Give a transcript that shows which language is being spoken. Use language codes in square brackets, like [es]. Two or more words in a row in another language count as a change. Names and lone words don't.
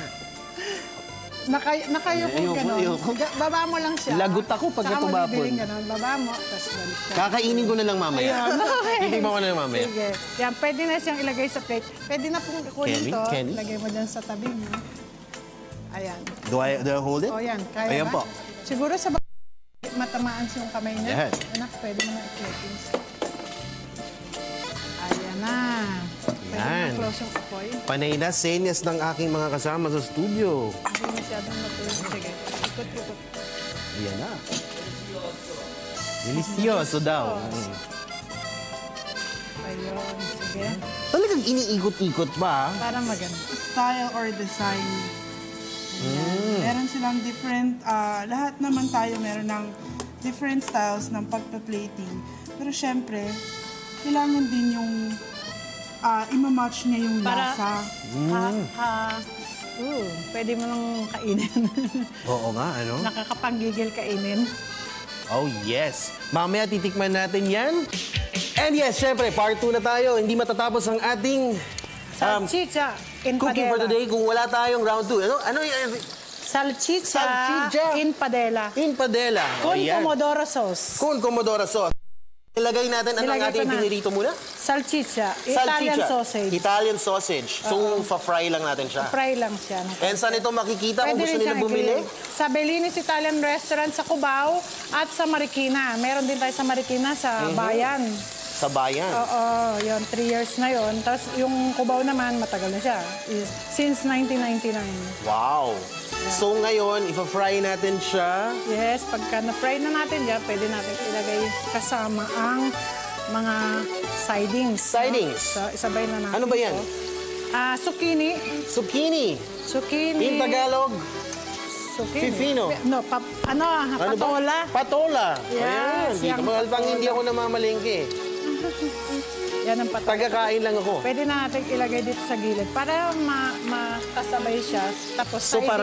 [tl] Nakayuko gano'n. Ayoko. Baba mo lang siya. Lagot ako pag Saka mo tumapon. bibiling gano'n. Baba mo, tapos balik ka. Kakainin ko na lang mamaya. Okay. Hindi ba ko na lang mamaya? Sige. Yan, pwede na siyang ilagay sa plate. Pwede na pong kunin Kenny? to. Kenny? Ilagay mo dyan sa tabi mo. Ayan. [en] Do I hold it? [tl] O yan, kaya Ayan ba? po. Siguro sa matamaan yung kamay niya. [en] Yes. [tl] Anak, pwede mo na i-clipping. Ayan na. Pwede Yan. mo close yung apoy. Panay na senyas ng aking mga kasama sa studio. Hindi masyadong matuloy. Sige, ikot-ikot. Ayan na. Delicioso daw. Ayun, sige. Talagang iniikot-ikot pa. Para maganda. [en] Style or design. Ayan. [tl] Meron silang different, lahat naman tayo meron ng [en] different styles [tl] ng pagpa-plating. Pero syempre, kailangan din yung ima-match niya yung Para- lasa. Pwede mo nang kainin. Oo nga, ano? Nakakapanggigil kainin. [en] Oh, yes. [tl] Mamaya titikman natin yan. [en] And yes, [tl] syempre, part 2 na tayo. Hindi matatapos ang ating [it] Salchicha in [en] cooking for [it] padella. [tl] today kung wala tayong round 2. Ano yung Salchicha, Salchicha. [it] in padella. in padella? Con [tl] Ayan. [it] pomodoro sauce. Con pomodoro sauce. Ilagay natin ang [tl] Nilagay ating ko na. pinirito muna. [en] Salchicha, Italian Salchicha. sausage. Italian sausage. [tl] So, fa-fry lang natin siya. Fry lang siya. And saan ito makikita kung Pwede gusto rin nila siyang bumili? i-grill. Sa Belinis Italian Restaurant sa Cubao at sa Marikina. Meron din tayo sa Marikina sa Bayan. Sa bayan. Oo, yun, 3 years na yun. Tapos yung Cubao naman, matagal na siya. [en] Since 1999. Wow. [tl] So ngayon, ifa-fry natin siya. Yes, pagka na-fry na natin dyan, pwede natin ilagay kasama ang mga sidings. Sidings. So, isabay na natin. Ano ba yan? ito. Zucchini. Zucchini. Zucchini. [en] In Tagalog, Zucchini. Fifino. No, [tl] ano patola. ba? Patola. [en] Yes, [tl] Ayan. Dito yung magalpang patola. hindi ako namamalengke. Yan ang patola. Tagakain lang ako. Pwede na natin ilagay dito sa gilid para makasabay siya. Tapos So, para